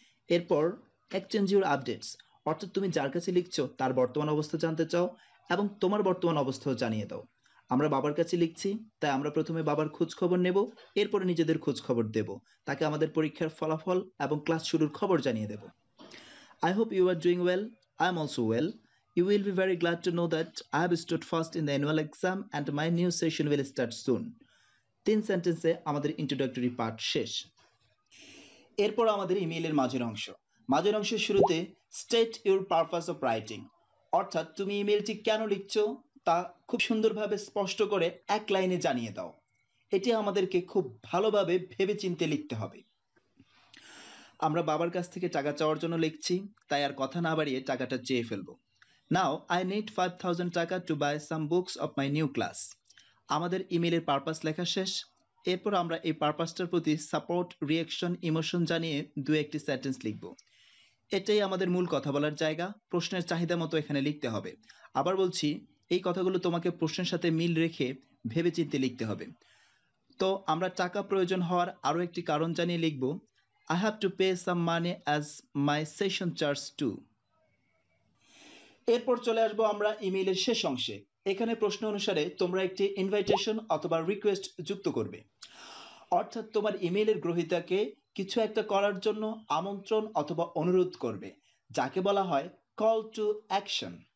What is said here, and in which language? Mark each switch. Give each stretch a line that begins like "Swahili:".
Bangla: এরপর
English: exchange your updates,
Bangla: অর্থাৎ তুমি যার কাছে লিখছো তার বর্তমান অবস্থা জানতে চাও, এবং তোমার বর্তমান অবস্থাও জানিয়ে দাও। আমরা বাবার কাছে লিখছি, তাই আমরা প্রথমে বাবার খোঁজ খবর নেব, এরপরে নিজেদের খোঁজ খবর দেব, তাকে আমাদের পরীক্ষার ফলাফল এবং ক্লাস শুরুর খবর জানিয়ে দেব।
English: I hope you are doing well. I am also well. You will be very glad to know that I have stood first in the annual exam and my new session will start soon.
Bangla: 3 সেন্টেন্সে আমাদের introductory part শেষ। এরপর আমাদের ইমেইলের মাঝের অংশ। মাঝের অংশের শুরুতে
English: state your purpose of writing,
Bangla: অর্থাৎ তুমি ইমেইলটি কেন লিখছো তা খুব সুন্দরভাবে স্পষ্ট করে এক লাইনে জানিয়ে দাও। এটি আমাদেরকে খুব ভালোভাবে ভেবেচিন্তে লিখতে হবে। আমরা বাবার কাছ থেকে টাকা চাওয়ার জন্য লিখছি, তাই আর কথা না বাড়িয়ে টাকাটা চেয়ে ফেলবো।
English: Now I need 5000 টাকা to buy some books of my new class.
Bangla: আমাদের ইমেইলের পারপাস লেখা শেষ। এরপর আমরা এই পারপাসটার প্রতি সাপোর্ট, রিয়াকশন, ইমোশন জানিয়ে দু একটি সেন্টেন্স লিখব। এটাই আমাদের মূল কথা বলার জায়গা। প্রশ্নের চাহিদা মতো এখানে লিখতে হবে। আবার বলছি, এই কথাগুলো তোমাকে প্রশ্নের সাথে মিল রেখে ভেবেচিন্তে লিখতে হবে। তো আমরা টাকা প্রয়োজন হওয়ার আরও একটি কারণ জানিয়ে লিখব,
English: I have to pay some money as my session charge too.
Bangla: এরপর চলে আসবো আমরা ইমেইলের শেষ অংশে। এখানে প্রশ্ন অনুসারে তোমরা একটি ইনভাইটেশন অথবা রিকোয়েস্ট যুক্ত করবে, অর্থাৎ তোমার ইমেইলের গ্রহীতাকে কিছু একটা করার জন্য আমন্ত্রণ অথবা অনুরোধ করবে, যাকে বলা হয়
English: Call to action.